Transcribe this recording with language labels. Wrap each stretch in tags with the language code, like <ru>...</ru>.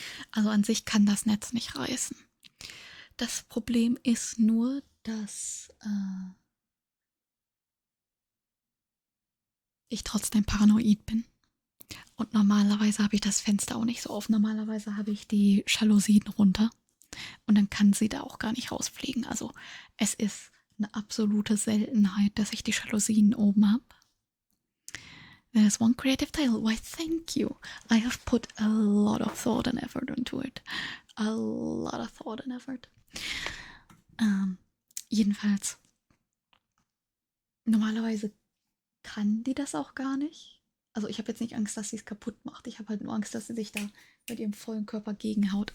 <de>Also an sich kann das Netz nicht reißen. Das Problem ist nur, dass ich trotzdem paranoid bin. Und normalerweise habe ich das Fenster auch nicht so auf. Normalerweise habe ich die Jalousien runter. Und dann kann sie da auch gar nicht rausfliegen. Also es ist eine absolute Seltenheit, dass ich die Jalousien oben habe.</de> <en>There's one creative tale. Why, thank you. I have put a lot of thought and effort into it. A lot of thought and effort.</en> <de>Jedenfalls, normalerweise kann die das auch gar nicht. Also ich habe jetzt nicht Angst, dass sie es kaputt macht. Ich habe halt nur Angst, dass sie sich da mit ihrem vollen Körper gegenhaut.</de>